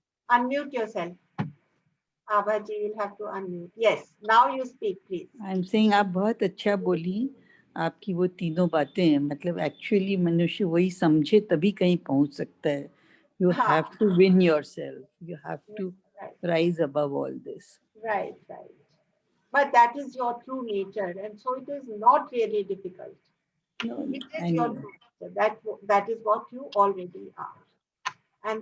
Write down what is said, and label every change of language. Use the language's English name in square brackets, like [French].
[English] Unmute yourself. Abhaji, you'll have to unmute. Yes, now you speak, please. I'm saying [Hindi] आप बहुत अच्छा बोली. आपकी वो तीनों बातें हैं, मतलब एक्चुअली मनुष्य वही समझे तभी कहीं पहुंच सकता है. [English] You have to win yourself. You have to rise above all this. Right. But that is your true nature, and so it is not really difficult. No, It is your true nature. That is what you already are. And